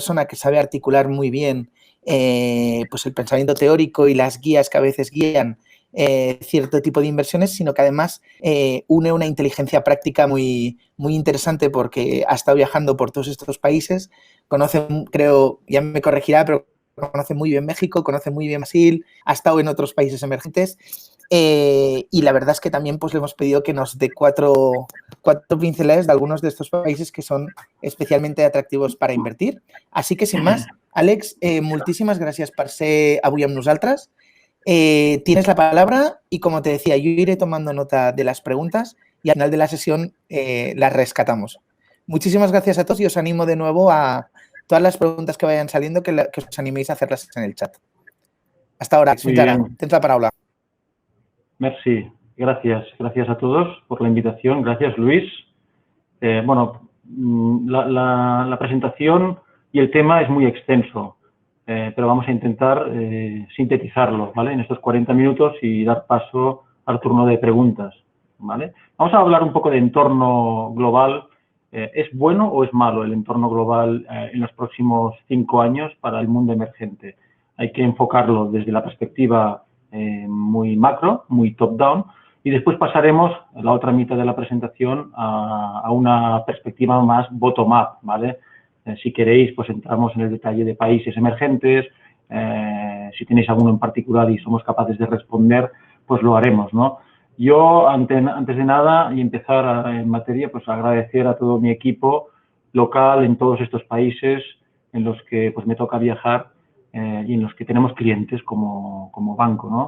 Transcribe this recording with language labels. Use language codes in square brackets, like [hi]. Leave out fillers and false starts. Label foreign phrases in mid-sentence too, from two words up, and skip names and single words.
[es] persona que sabe articular muy bien pues el pensamiento teórico y las guías que a veces guían cierto tipo de inversiones, sino que además une una inteligencia práctica muy interesante porque ha estado viajando por todos estos países, conoce, creo, ya me corregirá, pero conoce muy bien México, conoce muy bien Brasil, ha estado en otros países emergentes y la verdad es que también pues le hemos pedido que nos dé cuatro pinceladas de algunos de estos países que son especialmente atractivos para invertir. Así que, sin más, Alex, [ca] moltíssimes gràcies per ser avui amb nosaltres. [es] Tienes la palabra y, como te decía, yo iré tomando nota de las preguntas y al final de la sesión las rescatamos. Muchísimas gracias a todos y os animo de nuevo a todas las preguntas que vayan saliendo que os animéis a hacerlas en el chat. Hasta ahora, Alex. Muy [ca] Fins ara. [es] bien. [ca] Tens la paraula. Merci. [es] Gracias. Gracias a todos por la invitación. Gracias, Luis. Bueno, la presentación y el tema es muy extenso, pero vamos a intentar sintetizarlo, ¿vale? En estos 40 minutos y dar paso al turno de preguntas, ¿vale? Vamos a hablar un poco de entorno global. ¿Es bueno o es malo el entorno global en los próximos 5 años para el mundo emergente? Hay que enfocarlo desde la perspectiva muy macro, muy top-down, y después pasaremos a la otra mitad de la presentación a una perspectiva más bottom-up, ¿vale? Si queréis, pues entramos en el detalle de países emergentes, si tenéis alguno en particular y somos capaces de responder, pues lo haremos, ¿no? Yo, antes de nada, y empezar en materia, pues agradecer a todo mi equipo local en todos estos países en los que pues me toca viajar y en los que tenemos clientes como banco, ¿no?